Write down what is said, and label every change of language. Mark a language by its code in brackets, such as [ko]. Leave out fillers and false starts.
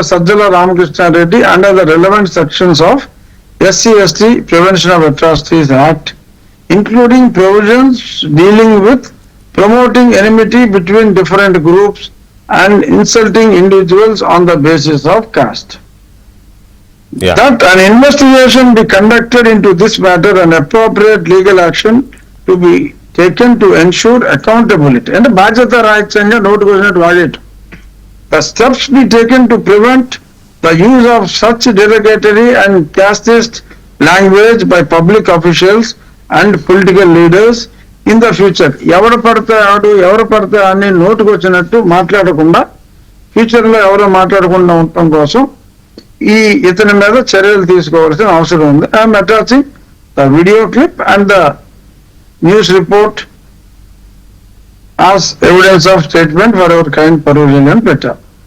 [en] Sajjala Ramakrishna Reddy under the relevant sections of SC/ST Prevention of Atrocities Act, including provisions dealing with promoting enmity between different groups and insulting individuals on the basis of caste. Yeah. That an investigation be conducted into this matter and appropriate legal action to be taken to ensure accountability. [te] And బాధ్యత రాహిత్యంగా నోటుకు వచ్చినట్టు వాడేయటం. [en] The steps be taken to prevent the use of such derogatory and casteist language by public officials and political leaders in the future. [te] ఎవరు పడితే అని నోటుకు వచ్చినట్టు మాట్లాడకుండా future లో ఎవరు మాట్లాడకుండా ఉండటం కోసం ఈ ఇతని మీద చర్యలు తీసుకోవాల్సిన అవసరం ఉంది. [en] I'm attaching the video clip and the news report as evidence of statement for our kind perusal [te] అని పెట్టారు.